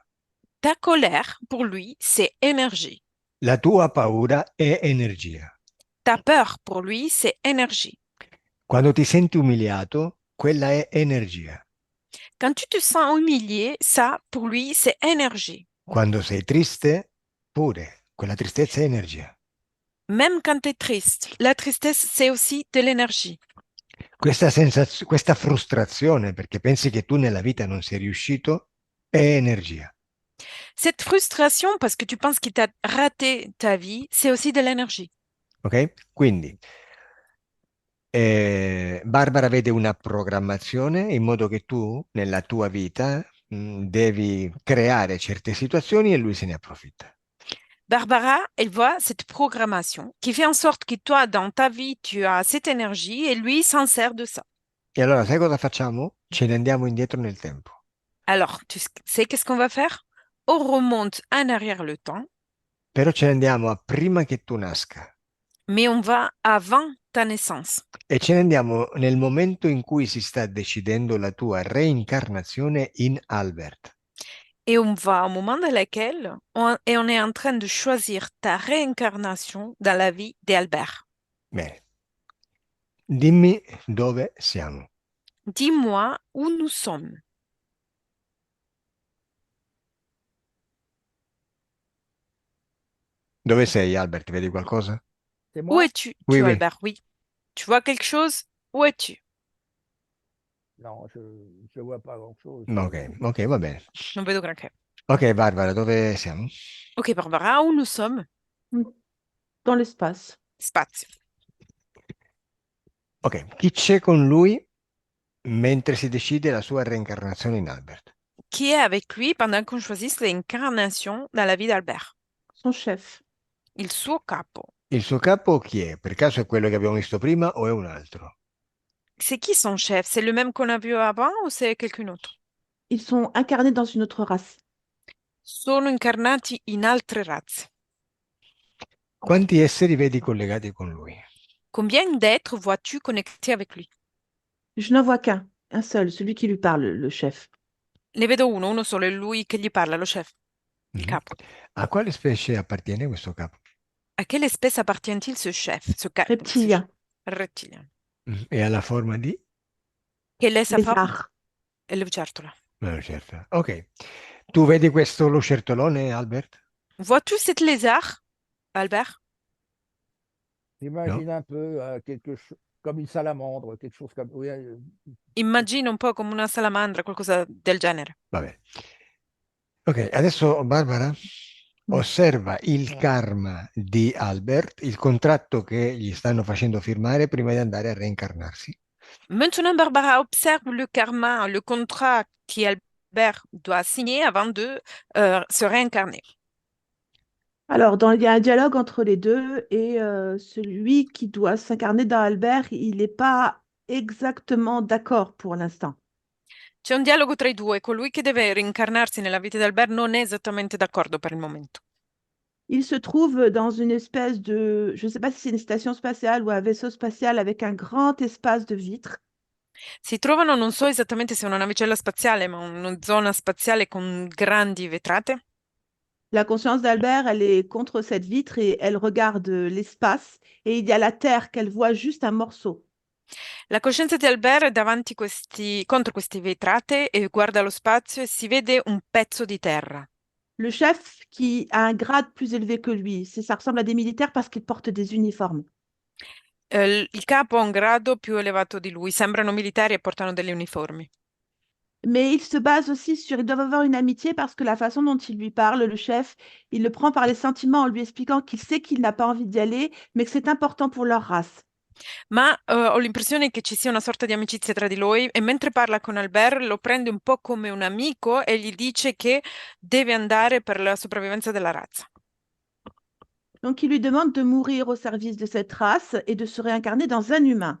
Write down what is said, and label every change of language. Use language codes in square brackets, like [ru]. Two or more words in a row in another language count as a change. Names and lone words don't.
[fr] Ta colère, pour lui, c'est énergie. [it] La tua paura è energia. [fr] Ta peur, pour lui, c'est énergie. [it] Quando ti senti umiliato, quella è energia. [fr] Quand tu te sens humilié, ça, pour lui, c'est énergie. [it] Quando sei triste, pure, quella tristezza è energia. [fr] Même quand tu es triste, la tristesse, c'est aussi de l'énergie. [it] Questa frustrazione perché pensi che tu nella vita non sei riuscito è energia. [fr] Cette frustration, parce que tu penses qu'il t'a raté ta vie, c'est aussi de l'énergie. Ok? [it] Quindi Barbara vede una programmazione in modo che tu nella tua vita devi creare certe situazioni e lui se ne approfitta. [fr] Barbara, elle voit cette programmation qui fait en sorte que toi, dans ta vie, tu as cette énergie et lui s'en sert de ça. [it] E allora sai cosa facciamo? Ce ne andiamo indietro nel tempo. [fr] Alors, tu sais qu'est-ce qu'on va faire? On remonte en arrière le temps, [it] Però ce ne andiamo a prima che tu nasca [fr] mais on va avant ta naissance. [it] e ce ne andiamo nel momento in cui si sta decidendo la tua reincarnazione in Albert. [fr] Et on va au moment dans lequel on est en train de choisir ta réincarnation dans la vie d'Albert. [it] Bene, dimmi dove siamo. [fr] Dis-moi où nous sommes. [it] Dove sei, Albert? Vedi qualcosa? [fr] C'est Où moi? es-tu, Oui, tu, oui. Albert? Oui. Tu vois quelque chose? Où es-tu? Non, je ne vois pas grand-chose. [it] Ok, ok, va bene. Non vedo granché. Ok, Barbara, dove siamo? [fr] Ok, Barbara, où nous sommes? Dans l'espace. [it] Spazio. Ok, chi c'è con lui mentre si decide la sua reincarnazione in Albert? [fr] qui est avec lui pendant qu'on choisit l'incarnation dans la vie d'Albert? Son chef. [it] Il suo capo. Il suo capo chi è? Per caso è quello che abbiamo visto prima o è un altro? [fr] C'est qui son chef? C'est le même qu'on a vu avant ou c'est quelqu'un d'autre? Ils sont incarnés dans une autre race. [it] Sono incarnati in altre razze. Quanti esseri vedi collegati con lui? [fr] Combien d'êtres vois-tu connectés avec lui? Je n'en vois qu'un, un seul, celui qui lui parle, le chef. [it] Ne vedo uno solo, è lui che gli parla, lo chef, il Mhm. capo. A quale specie appartiene questo capo? [fr] À quelle espèce appartient-il ce chef, Reptilien, reptilien? [it] E ha la forma di? [fr] Quelle est sa forme? lézard. [it] È il lucertola. Certo. Ok. Tu vedi questo lucertolone, Albert? [fr] Vois-tu cet lézard, Albert? J'imagine un peu comme une salamandre, quelque chose comme. Oui, [it] Immagino un po' come una salamandra, qualcosa del genere. Vabbè. Ok, adesso Barbara Mm. osserva il karma di Albert, il contratto che gli stanno facendo firmare prima di andare a reincarnarsi. [fr] Maintenant, Barbara observe le karma, le contrat qu'Albert doit signer avant de se réincarner. Alors, il y a un dialogue entre les deux et celui qui doit s'incarner dans Albert, il n'est pas exactement d'accord pour l'instant. [it] C'è un dialogo tra i due, colui che deve reincarnarsi nella vita di Albert non è esattamente d'accordo per il momento. [fr] Il se trouve dans une espèce de, je ne sais pas si c'est une station spatiale ou un vaisseau spatial avec un grand espace de vitres. [it] Si trovano, non so esattamente se è una navicella spaziale, ma una zona spaziale con grandi vetrate. [fr] La conscience d'Albert, elle est contre cette vitre et elle regarde l'espace et il y a la Terre qu'elle voit juste un morceau. [it] La coscienza di Albert è davanti contro queste vetrate e guarda lo spazio e si vede un pezzo di terra. [fr] Le chef qui a un grade plus élevé que lui, ça ressemble à des militaires parce qu'ils portent des uniformes. [it] Il capo ha un grado più elevato di lui, sembrano militari e portano degli uniformi. [fr] Mais il se base aussi sur, ils doivent avoir une amitié parce que la façon dont il lui parle, le chef, il le prend par les sentiments en lui expliquant qu'il sait qu'il n'a pas envie d'y aller, mais que c'est important pour leur race. [it] Ma ho l'impressione che ci sia una sorta di amicizia tra di loro e mentre parla con Albert lo prende un po' come un amico e gli dice che deve andare per la sopravvivenza della razza. [fr] Donc il lui demande de mourir au service de cette race et de se réincarner dans un humain.